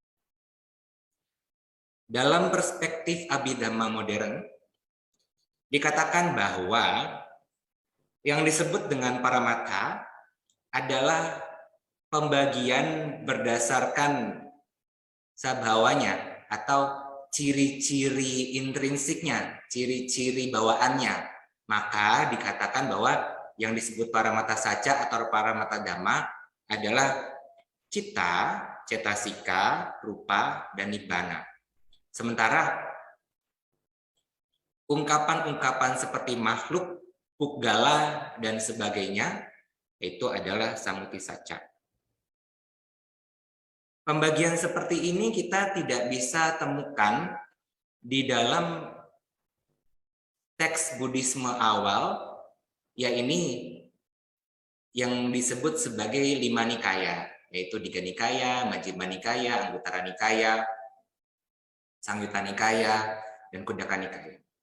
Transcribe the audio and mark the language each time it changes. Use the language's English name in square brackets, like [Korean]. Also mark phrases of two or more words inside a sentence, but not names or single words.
[Indonesian] Dalam perspektif Abhidhamma modern, dikatakan bahwa yang disebut dengan paramata adalah pembagian berdasarkan sabhawanya atau ciri-ciri intrinsiknya, ciri-ciri bawaannya. Maka dikatakan bahwa yang disebut [Pali] paramata sacca [Indonesian] atau [Pali] paramata dhamma [Indonesian] adalah [Pali] citta, cetasika, rupa, [Indonesian] dan nibbana. Sementara ungkapan-ungkapan seperti makhluk, puggala, dan sebagainya itu adalah [Pali] sammuti sacca. [Indonesian] Pembagian seperti ini kita tidak bisa temukan di dalam teks Buddhisme awal, yaitu yang disebut sebagai 5 nikaya, yaitu Digha Nikaya, Majjhima Nikaya, Anguttara Nikaya, Samyutta Nikaya, dan Khuddaka Nikaya.